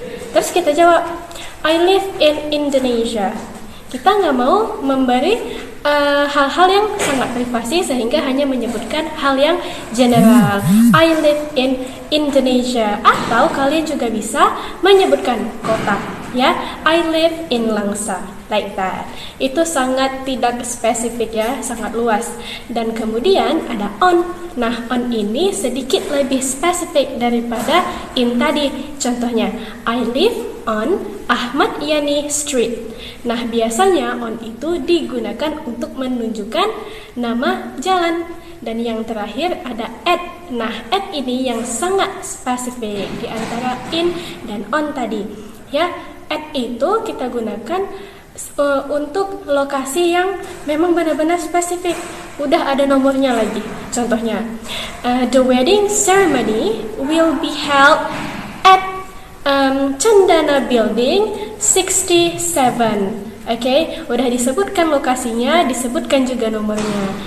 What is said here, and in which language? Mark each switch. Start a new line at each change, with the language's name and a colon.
Indonesian: Terus kita jawab,
English: I live in Indonesia.
Indonesian: Kita nggak mau memberi hal-hal yang sangat privasi sehingga hanya menyebutkan hal yang general.
English: I live in Indonesia.
Indonesian: Atau kalian juga bisa menyebutkan kota, ya.
English: I live in Langsa, like that.
Indonesian: Itu sangat tidak spesifik ya, sangat luas. Dan kemudian ada on. Nah, on ini sedikit lebih spesifik daripada in tadi. Contohnya,
English: I live on Ahmad Yani Street.
Indonesian: Nah, biasanya on itu digunakan untuk menunjukkan nama jalan. Dan yang terakhir ada at. Nah, at ini yang sangat spesifik di antara in dan on tadi. Ya, at itu kita gunakan untuk lokasi yang memang benar-benar spesifik. Udah ada nomornya lagi. Contohnya,
English: the wedding ceremony will be held at Cendana Building 67.
Indonesian: Oke, udah disebutkan lokasinya, disebutkan juga nomornya.